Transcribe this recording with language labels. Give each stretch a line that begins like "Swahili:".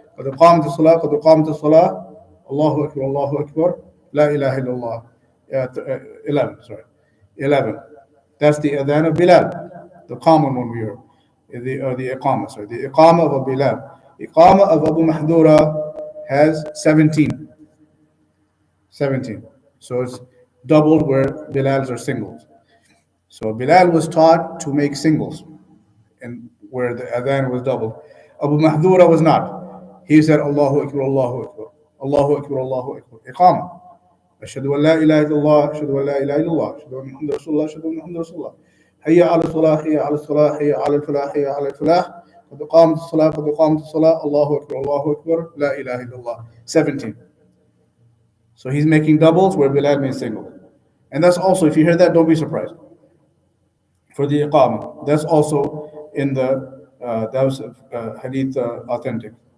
Arabic: قد قامت الصلاة قد قامت الصلاة الله أكبر الله أكبر لا إله إلا الله.
English: 11, sorry. 11. That's the adhan of Bilal, the common one we heard. The iqamah, sorry. The iqamah of Bilal. Iqamah of Abu Mahdura has 17. 17. So it's doubled where Bilal's are singles. So Bilal was taught to make singles, and where the adhan was doubled.
Arabic: Abu Mahdura
English: was not. He said,
Arabic: Allahu Akbar, Allahu Akbar, Allahu Akbar, Allahu Akbar. Iqamah. Ashhadu an la ilaha illallah, ashhadu an la ilaha illallah, ashhadu anna Muhammadar Rasulullah, ashhadu anna Muhammadar Rasulullah. Hayya ala salah, hayya ala salah, hayya ala al-falah, hayya ala al-falah. قد قامت الصلاة قد قامت الصلاة الله أكبر الله أكبر لا إله إلا الله.
English: 17. So he's making doubles where Bilal made singles. And that's also, if you hear that, don't be surprised. For the iqamah, that's also in the that was hadith authentic.